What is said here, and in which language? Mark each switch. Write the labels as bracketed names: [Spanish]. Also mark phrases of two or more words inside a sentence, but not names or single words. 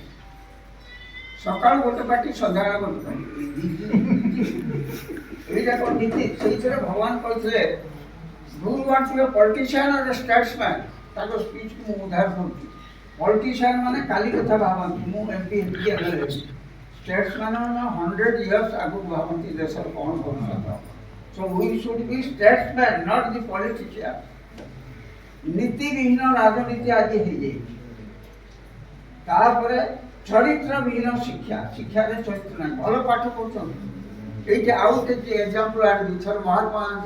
[Odia] ସକାଳୁ ଗୋଟେ ପାର୍ଟି, ସନ୍ଧ୍ୟାବେଳେ ଗୋଟେ ପାର୍ଟି, ଏଇଟା କ'ଣ ନୀତି? ସେଇଥିରେ ଭଗବାନ କହିଥିଲେ, [English] Do you want to be a politician or a statesman? [Odia] ତାଙ୍କ ସ୍ପିଚ୍କୁ ମୁଁ ଉଦ୍ଧାର କରୁଛି। ପଲିଟିସିଆନ୍ ମାନେ କାଲି କଥା ଭାବନ୍ତି, ମୁଁ MP ହେବି। ଷ୍ଟେଟ୍ସମ୍ୟାନ୍ ମାନେ 100 ଇୟର୍ସ ଆଗକୁ ଭାବନ୍ତି ଦେଶର କ'ଣ ଭବିଷ୍ୟତ। [English] So we should be statesmen, not the politicians. [Odia] ନୀତିବିହୀନ ରାଜନୀତି ଆଜି ହେଇଯାଇଛି। ତାପରେ ଚରିତ୍ରବିହୀନ ଶିକ୍ଷା, ଶିକ୍ଷାରେ ଚରିତ୍ର ନାହିଁ। ଭଲ ପାଠ ପଢ଼ୁଛନ୍ତି, ଏଇଠି ଆଉ ଗୋଟେ ଏକ୍ଜାମ୍ପଲ୍ ଆଣିବି। ଥରେ ମହାତ୍ମା ଗାନ୍ଧୀ